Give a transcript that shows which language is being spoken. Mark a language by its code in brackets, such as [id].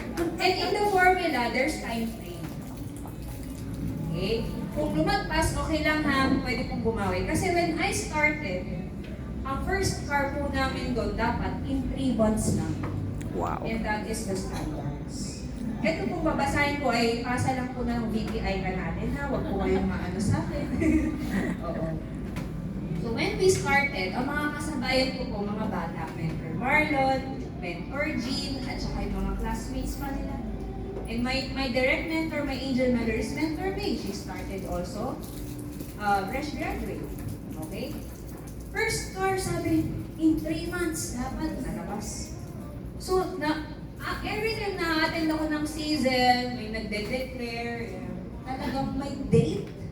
[en] And in the formula, there's time frame. [tl] Okay? Kung lumagpas, okay lang ha, pwede pong bumawi. Kasi [en] when I started, [tl] ang first car po namin doon dapat [en] in 3 months [tl] lang. [en] Wow. And that is the standards. [tl] Ito pong babasahin ko ay pasa lang po ng VPI ka natin ha, huwag po kayong maano sa akin. Oo. [en] So when we started, [tl] ang mga kasabayan ko po, mga bata, Mentor Marlon, Mentor Jean, at saka yung mga classmates pa nila. [en] And my direct mentor, my angel mother is Mentor May. She started also fresh graduate. Okay? First car, sabi, in 3 months, dapat nalabas. So, every time [tl] na-attend ako ng season, may nagde-declare, talagang may date.